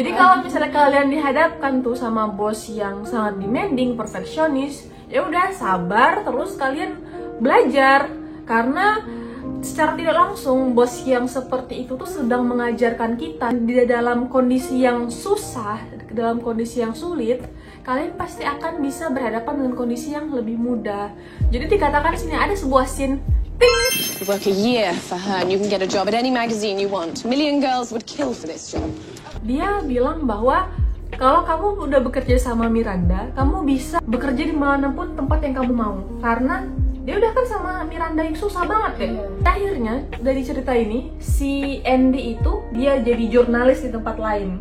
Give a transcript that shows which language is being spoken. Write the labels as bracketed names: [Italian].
[Indonesian] Jadi kalau misalnya kalian dihadapkan tuh sama bos yang sangat demanding, perfeksionis, ya udah sabar, terus kalian belajar. Karena secara tidak langsung bos yang seperti itu tuh sedang mengajarkan kita di dalam kondisi yang susah, dalam kondisi yang sulit, kalian pasti akan bisa berhadapan dengan kondisi yang lebih mudah. Jadi dikatakan sini ada sebuah scene. [English] You work a year for her and you can get a job at any magazine you want. A million girls would kill for this job. [Indonesian] Dia bilang bahwa kalau kamu udah bekerja sama Miranda, kamu bisa bekerja di manapun tempat yang kamu mau. Karena dia udah kan sama Miranda yang susah banget deh. Akhirnya dari cerita ini si Andy itu dia jadi jurnalis di tempat lain.